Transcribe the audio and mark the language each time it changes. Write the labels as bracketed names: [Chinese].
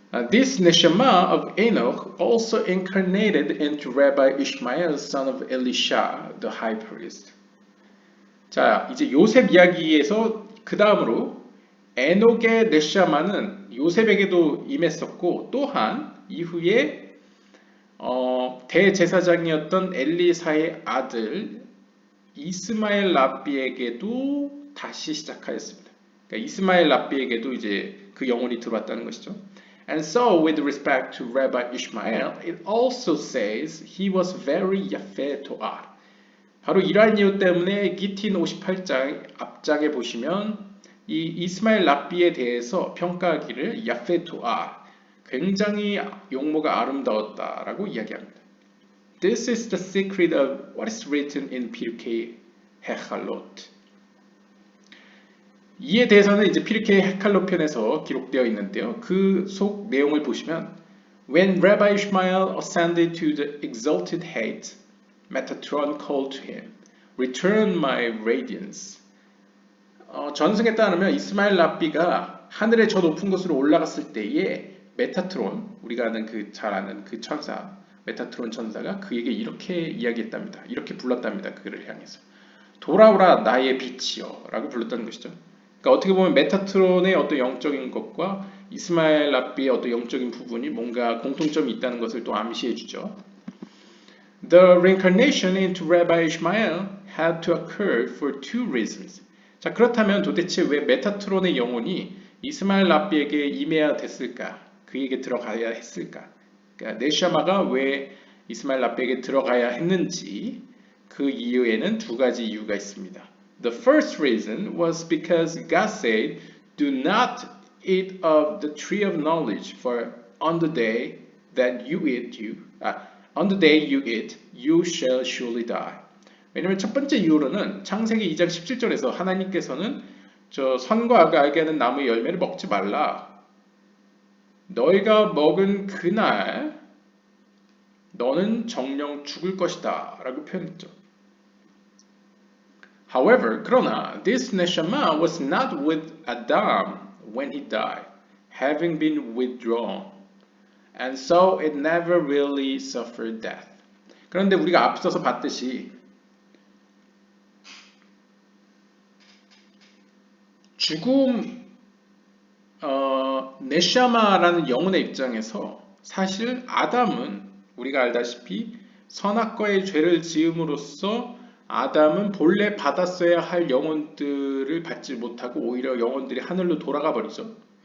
[English] This neshama of Enoch also incarnated into Rabbi Ishmael, son of Elisha, the high priest. [Korean] 자, 이제 요셉 이야기에서 그 다음으로 에녹의 네샤마는 요셉에게도 임했었고 또한 이후에 대제사장이었던 엘리사의 아들 이스마엘 랍비에게도 다시 시작하였습니다. 그러니까 이스마엘 랍비에게도 이제 그 영혼이 들어왔다는 것이죠. [English] And so, with respect to Rabbi Ishmael, it also says he was very yafeh to'ar. [Korean] 바로 이러한 이유 때문에 기틴 58장 앞장에 보시면 이 이스마엘 랍비에 대해서 평가하기를 야페 토아, 굉장히 용모가 아름다웠다라고 이야기합니다. [English] This is the secret of what is written in 피르케이 헤칼롯. [Korean] 이에 대해서는 이제 피르케이 헤칼롯 편에서 기록되어 있는데요. 그 속 내용을 보시면 [English] When Rabbi Ishmael ascended to the exalted height, Metatron called to him, Return my radiance. [Korean] 전승에 따르면 이스마엘 랍비가 하늘의 저 높은 곳으로 올라갔을 때에 메타트론, 우리가 아는 잘 아는 그 천사, 메타트론 천사가 그에게 이렇게 이야기했답니다. 이렇게 불렀답니다. 그를 향해서. 돌아오라 나의 빛이여 라고 불렀다는 것이죠. 그러니까 어떻게 보면 메타트론의 어떤 영적인 것과 이스마엘 랍비의 어떤 영적인 부분이 뭔가 공통점이 있다는 것을 또 암시해 주죠. [English] The reincarnation into Rabbi Ishmael had to occur for two reasons. [Korean] 자, 그렇다면 도대체 왜 메타트론의 영혼이 이스마엘 랍비에게 임해야 됐을까? 그에게 들어가야 했을까? 그러니까 네샤마가 왜 이스마엘 랍비에게 들어가야 했는지 그 이유에는 두 가지 이유가 있습니다. [English] The first reason was because God said, Do not eat of the tree of knowledge, for on the day you eat, you shall surely die. [Korean] 왜냐면 첫 번째 이유로는 창세기 2장 17절에서 하나님께서는 저 선과 악을 알게 하는 나무의 열매를 먹지 말라. 너희가 먹은 그날 너는 정령 죽을 것이다 라고 표현했죠. [English] However, [Korean] 그러나 [English] this neshama was not with Adam when he died, having been withdrawn, and so it never really suffered death. [Korean] 그런데 우리가 앞서서 봤듯이 죽음, 네샤마라는 영혼의 입장에서 사실 아담은 우리가 알다시피 선악과의 죄를 지음으로써 아담은 본래 받았어야 할 영혼들을 받지 못하고 오히려 영혼들이 하늘로 돌아가 버리죠.